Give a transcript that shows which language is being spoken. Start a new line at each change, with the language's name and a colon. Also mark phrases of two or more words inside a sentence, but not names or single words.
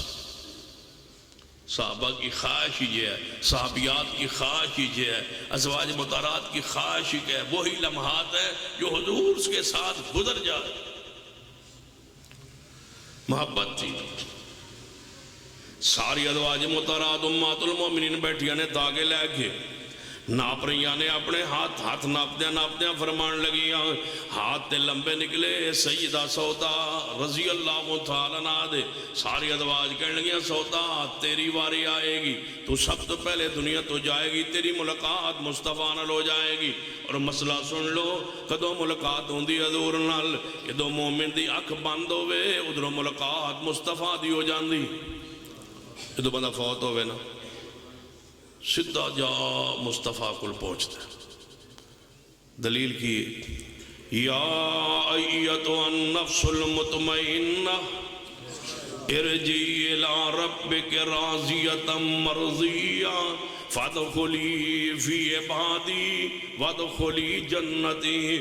Urdu: صحابہ کی خواہش یہ ہے، صحابیات کی خواہش یہ ہے، ازواج مطارات کی خواہش یہ ہے، وہی لمحات ہے جو حضور کے ساتھ گزر جائے۔
Punjabi: محبت تھی ساری ادواج مطارات امات المومنین بیٹھیا نے داغے لے کے ناپ رہیاں نے اپنے ہاتھ ناپدیاں فرمان لگیاں، ہاتھ تے لمبے نکلے۔ سیدہ سودا رضی اللہ تعالیٰ عنہ دے ساری ادواج کہنے لگیاں سودا تیری واری آئے گی، تو سب تو پہلے دنیا تو جائے گی، تیری ملاقات مصطفیٰ نال ہو جائے گی۔ اور مسئلہ سن لو کدو ملاقات ہوندی حضور نال کدو مومن دی اکھ بند ہوئے ادھروں ملاقات مصطفیٰ دی ہو جاندی، کدو بندہ فوت ہوئے نا سدھا جا مصطفیٰ کل پہنچتا ہے۔ دلیل کی
Arabic: یا ایتھا النفس المطمئنہ ارجعی الی ربک راضیۃ مرضیہ فادخلی فی عبادی وادخلی جنتی۔